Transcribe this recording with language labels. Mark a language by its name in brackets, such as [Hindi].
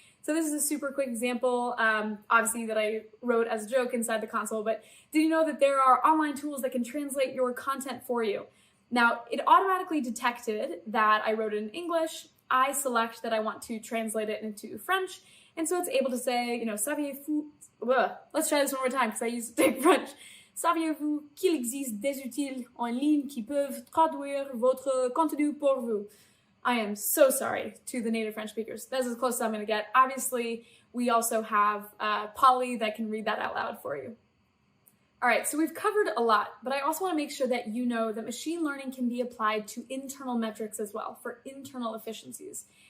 [English] So this is a super quick example, obviously that I wrote as a joke inside the console, but did you know that there are online tools that can translate your content for you? Now, it automatically detected that I wrote it in English. I select that I want to translate it into French. And so it's able to say, [French] saviez-vous, [English] let's try this one more time because I used to take French. [French] Saviez-vous qu'il existe des outils en ligne qui peuvent traduire votre contenu pour vous? [English] I am so sorry to the native French speakers. That's as close as I'm going to get. Obviously, we also have Polly that can read that out loud for you. All right, so we've covered a lot, but I also want to make sure that you know that machine learning can be applied to internal metrics as well for internal efficiencies.